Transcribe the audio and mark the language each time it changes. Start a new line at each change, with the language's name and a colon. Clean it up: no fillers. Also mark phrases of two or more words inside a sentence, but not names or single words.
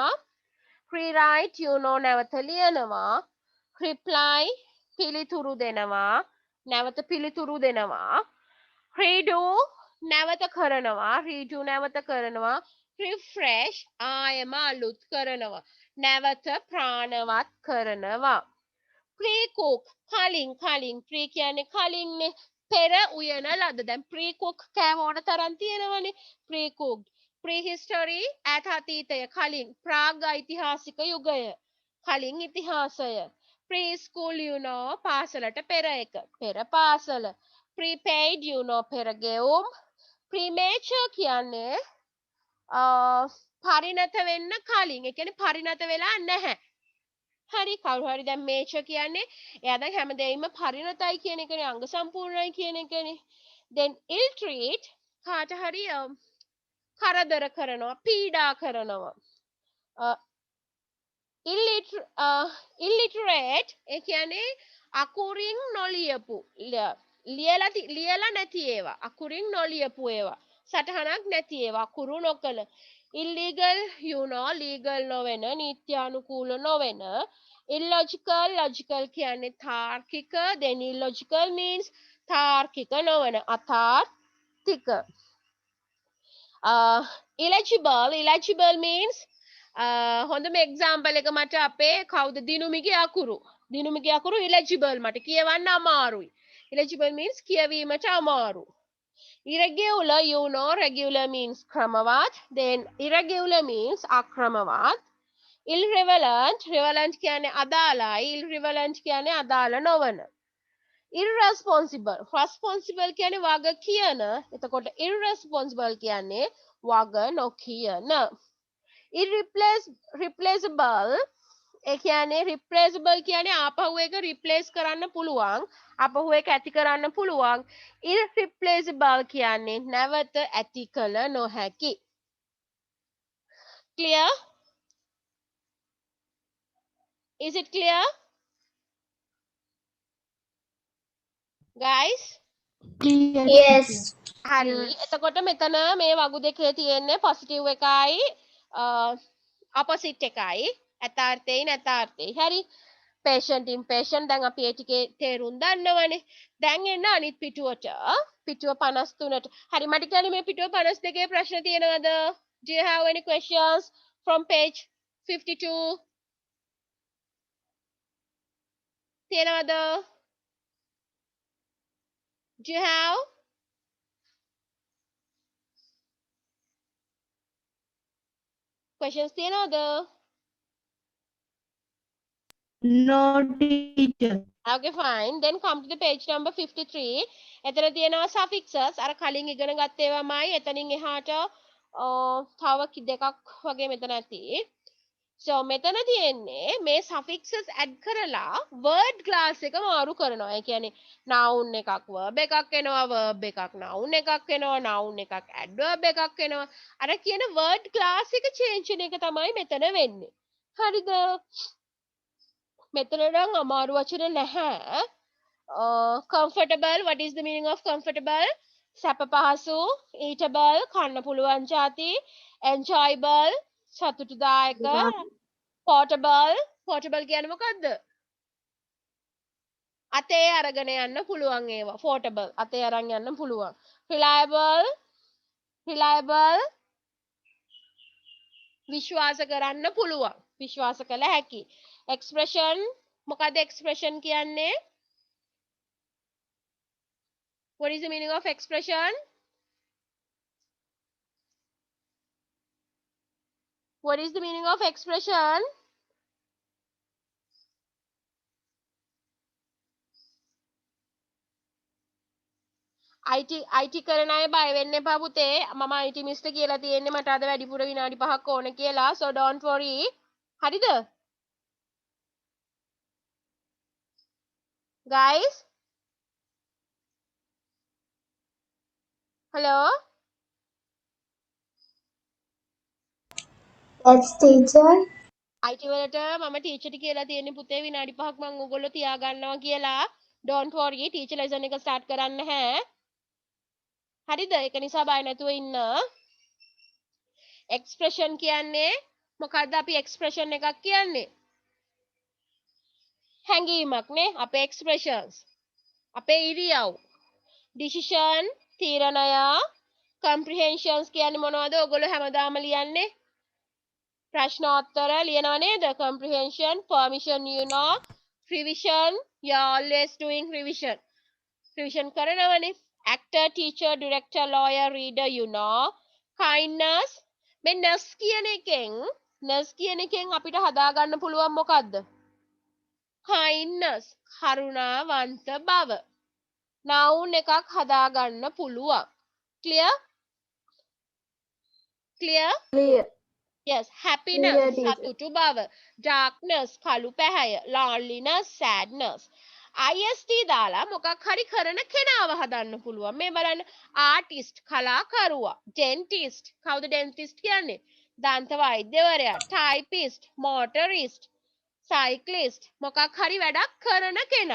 Sinhala: Rewrite නැවත ලියනවා. Reply පිළිතුරු දෙනවා, නැවත පිළිතුරු දෙනවා. Redo නැවත කරනවා, redo නැවත කරනවා. Refresh ආයම අලුත් කරනවා, නැවත ප්‍රාණවත් කරනවා. Pre-cook කලින් pre කියන්නේ කලින්නේ, පෙර උයන ලද. දැන් pre-cook කෑම ඕන තරම් තියෙනවනේ. pre-cooked. prehistory ඈත අතීතය, කලින්. ප්‍රාග් ඓතිහාසික යුගය, කලින් ඉතිහාසය. preschool පාසලට පෙර එක, පෙර පාසල. prepaid පෙර ගෙවුම්. premature කියන්නේ පරිණත වෙන්න කලින්, ඒ කියන්නේ පරිණත වෙලා නැහැ. හරි, කවුරු හරි දැන් මේචර් කියන්නේ එයා දැන් හැමදේම පරිණතයි කියන එකනේ, අංග සම්පූර්ණයි කියන එකනේ.
English: then ill treat
Sinhala: කාට හරි කරදර කරනවා, පීඩා කරනවා. illiterate ඒ කියන්නේ අකුරින් නොලියපු, ලියලා නැති ඒවා, අකුරින් නොලියපු ඒවා, සටහනක් නැති ඒවා, අකුරු නොකළ.
English: illegal legal
Sinhala: නොවන, නීත්‍යානුකූල නොවන.
English: illogical logical
Sinhala: කියන්නේ තාර්කික,
English: then illogical means
Sinhala: තාර්කික නොවන, අතාර්කික.
English: illegible means
Sinhala: හොඳම එක්සාම්පල් එක මට අපේ කවුද, දිනුමිගේ අකුරු illegible, මට කියවන්න අමාරුයි.
English: illegible means
Sinhala: කියවීමට අමාරු.
English: irregular regular means
Sinhala: ක්‍රමවත්,
English: then irregular means
Sinhala: අක්‍රමවත්. relevant කියන්නේ අදාළයි, irrelevant කියන්නේ අදාළ නොවන. responsible කියන්නේ වග කියන, එතකොට irresponsible කියන්නේ වග නොකියන. replaceable ඒ කියන්නේ replaceable කියන්නේ ආපහු එක replace කරන්න පුළුවන්, ආපහු එක ඇති කරන්න පුළුවන්. irreplaceable කියන්නේ නැවත ඇති කළ නොහැකි.
English: clear? Is it clear? Guys? Yes.
Sinhala: හරි, එතකොට මෙතන මේ වගු දෙකේ තියෙන්නේ positive එකයි opposite එකයි, ඇතාර්ථයයි නැතාර්ථයයි. හරි,
English: patient impatient
Sinhala: දැන් අපි ඒ ටිකේ තේරුම් දන්නවනේ. දැන් එන්න අනිත් පිටුවට, පිටුව 53ට. හරි, මට කියන්නේ මේ පිටුව 52 ප්‍රශ්න තියෙනවද?
English: Do you have any questions from page 52?
Sinhala: තියෙනවද?
English: Do you have? Questions තියෙනවද? No teacher. Okay, fine. Then come to the page number 53.
Sinhala: එතන තියෙනවා suffixes. අර කලින් ඉගෙන ගත්ත ඒවාමයි. එතනින් එහාට තව දෙකක් වගේ මෙතන ඇති. So මෙතන තියෙන්නේ මේ
English: suffixes add
Sinhala: කරලා
English: word class
Sinhala: එක මාරු කරනවා. ඒ කියන්නේ noun එකක් verb එකක් එනවා, verb එකක් noun එකක් එනවා, noun එකක් adverb එකක් එනවා. අර කියන
English: word class
Sinhala: එක change වෙන එක තමයි මෙතන වෙන්නේ. හරිද? මෙතන නම් අමාරු වචන නැහැ.
English: Comfortable, what is the meaning of comfortable?
Sinhala: සැප පහසු. Eatable, කන්න පුළුවන් જાති. Enjoyable, සතුටුදායක. Portable කියන්නේ මොකද්ද? අතේ අරගෙන යන්න පුළුවන් ඒවා. portable අතේ අරන් යන්න පුළුවන්. reliable විශ්වාස කරන්න පුළුවන්. විශ්වාස කළ හැකි. expression මොකද expression කියන්නේ?
English: What is the meaning of expression? What is the meaning of expression?
Sinhala: IT කරන අය බය වෙන්න එපා පුතේ. මම IT මිස්ටර් කියලා තියෙන්නේ මට අද වැඩිපුර විනාඩි 5ක් ඕන කියලා.
English: So don't worry. හරිද? Guys? Hello? Yes, teacher.
Sinhala: IT වලට මම ටීචර්ට කියලා තියෙන්නේ පුතේ විනාඩි 5ක් මම ඕගොල්ලෝ තියාගන්නවා කියලා.
English: Don't worry.
Sinhala: ටීචර් ලෙසන් එක ස්ටාර්ට් කරන්න නැහැ. හරිද? ඒක නිසා බය නැතුව ඉන්න. expression කියන්නේ මොකද්ද අපි expression එකක් කියන්නේ? හැඟීමක් නේ අපේ expressions. අපේ ඉරියව්. decision තීරණය comprehensions කියන්නේ මොනවද? ඔයගොල්ලෝ හැමදාම ලියන්නේ ප්‍රශ්නෝත්තර ලියනව නේද?
English: comprehension, permission you know, revision you are always doing revision.
Sinhala: revision කරනවනේ.
English: actor, teacher, director, lawyer, reader you know.
Sinhala: kindness මේ nurse කියන එකෙන් අපිට හදාගන්න පුළුවන් මොකද්ද? kindness කරුණාවන්ත බව. noun එකක් හදාගන්න පුළුවන්.
English: clear? clear? Clear. Yes, happiness Clear, teacher.
Sinhala: සතුටු බව. darkness කළු පැහැය.
English: loneliness sadness.
Sinhala: ist දාලා මොකක් හරි කරන කෙනාව හදන්න පුළුවන්. මේ බලන්න artist කලාකරුවා. dentist කවුද dentist කියන්නේ? දන්ත වෛද්‍යවරයා.
English: typist motorist cyclist
Sinhala: මොකක් හරි වැඩක් කරන කෙනා.